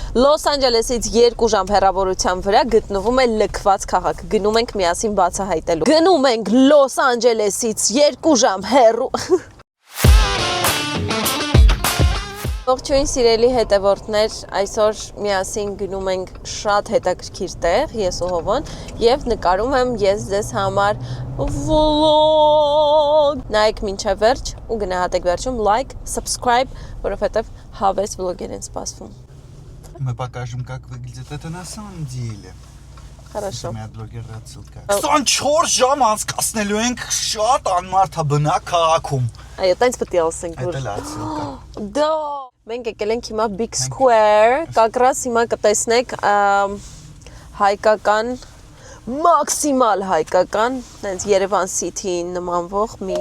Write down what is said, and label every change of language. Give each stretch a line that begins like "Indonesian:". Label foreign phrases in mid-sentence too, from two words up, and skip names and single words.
Armenian: Լոս Անջելեսից 2 ժամ հեռավորության վրա գտնվում է լքված քաղաք։ Գնում ենք միասին բացահայտելու։ Գնում ենք Լոս Անջելեսից 2 ժամ հեռու։ Ողջույն սիրելի հետևորդներ, այսօր միասին գնում ենք շատ հետաքրքիր տեղ, ես ու Հովոն, եւ նկարում եմ ես ձեզ համար vlog։ Նայեք մինչև վերջ ու գնահատեք վերջում
English: like, subscribe,
Armenian: որովհետեւ հավես vlog-եր են սպասվում։
Russian: Мы покажем, как выглядит это на самом деле. Хорошо. У меня блогер отсылка.
Armenian: 24 ժամ անցկացնելու ենք շատ անմարդաբնակ քաղաքում։ Այո, տենց պետք է ասենք, որ
Russian: Это отсылка.
Armenian: Դա մենք եկել ենք հիմա Big Square, կակրաս հիմա կտեսնեք հայկական մաքսիմալ հայկական, տենց Երևան City-ին նմանվող մի